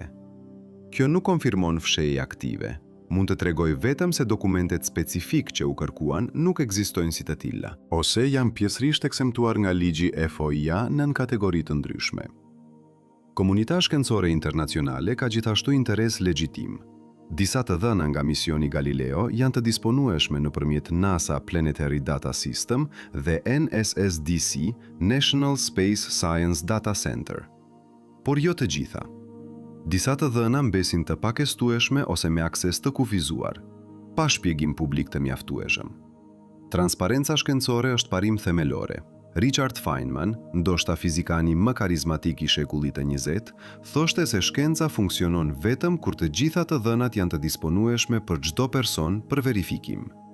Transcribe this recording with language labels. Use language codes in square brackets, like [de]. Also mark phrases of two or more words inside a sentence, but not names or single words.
[sq] Kjo nuk konfirmon fshehje aktive. Mund të tregoj vetëm se dokumentet specifik që u kërkuan nuk ekzistojnë si të tilla, ose janë pjesërisht ekzemptuar nga ligji FOIA nën kategori të ndryshme. Komunita shkencore internacionale ka gjithashtu interes legjitim. Disa të dhëna nga misioni Galileo janë të disponueshme nëpërmjet NASA Planetary Data System dhe NSSDC National Space Science Data Center. Por jo të gjitha. Disa të dhëna mbesin të pakestueshme ose me akses të kufizuar, pa shpjegim publik të mjaftueshëm. Transparenca shkencore është parim themelore. Richard Feynman, ndoshta fizikani më karizmatik i shekullit të 20, thoshte se shkenca funksionon vetëm kur të gjitha të dhënat janë të disponueshme për çdo person për verifikim.